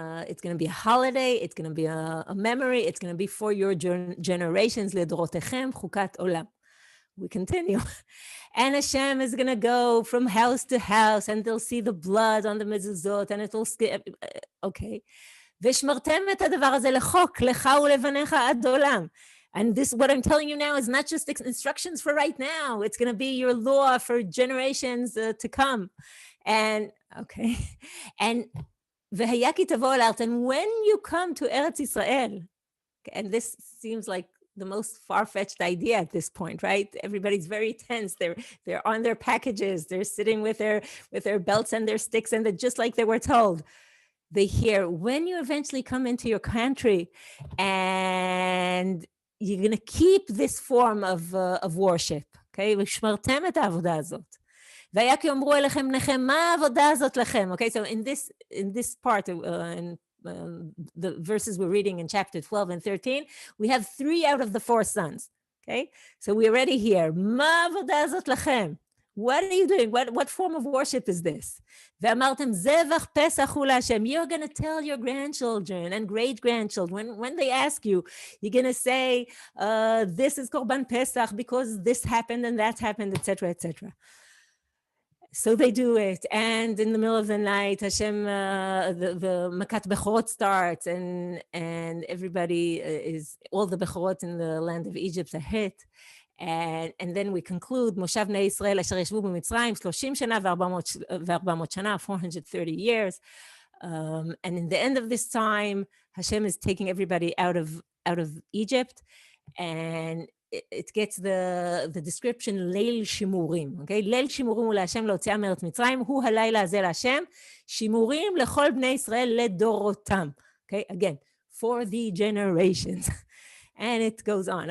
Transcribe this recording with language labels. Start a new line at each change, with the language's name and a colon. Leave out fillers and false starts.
English: It's going to be a holiday, it's going to be a memory, it's going to be for your generations,
Hebrew: לדורותיכם חוקת עולם.
English: We continue. And Hashem is going to go from house to house, and they'll see the blood on the mezuzot, and it will skip, okay.
Hebrew: ושמרתם את הדבר הזה לחוק, לך ולבניך עד עולם.
English: And this, what I'm telling you now, is not just instructions for right now. It's going to be your law for generations to come. And, okay. And
Hebrew: והיה כי תבואו לארץ,
English: and when you come to Eretz Yisrael, and this seems like the most far-fetched idea at this point, right? Everybody's very tense. They're on their packages. They're sitting with their belts and their sticks, and they're just like they were told. They hear, when you eventually come into your country and you're going to keep this form of worship, okay?
Hebrew: ושמרתם את העבודה הזאת. והיה כי אמרו אליכם בניכם, מה העבודה הזאת לכם?
English: Okay, so in this part, the verses we're reading in chapter 12 and 13, we have 3 out of the 4 sons, okay? So we already hear,
Hebrew: מה העבודה הזאת לכם?
English: What are you doing? What form of worship is this?
Hebrew: ואמרתם, זבח פסח הוא להשם.
English: You're going to tell your grandchildren and great-grandchildren, when they ask you, you're going to say, this is Korban Pesach because this happened and that happened, etc., etc. So they do it, and in the middle of the night, Hashem, the Makat Bechorot starts, and everybody all the Bechorot in the land of Egypt are hit. And then we conclude,
Hebrew: Moshav Bnei Yisrael asher yeshvu b'Mitzrayim 30 shana ו400 shana,
English: 430 years. And in the end of this time, Hashem is taking everybody out of Egypt, and it gets the description Leil Shimurim.
Hebrew: Okay, Leil Shimurim הוא להשם להוציאה מארץ מצרים, הוא הלילה הזה להשם, שימורים לכל בני ישראל לדורותם.
English: Okay, again, for the generations. And it goes on.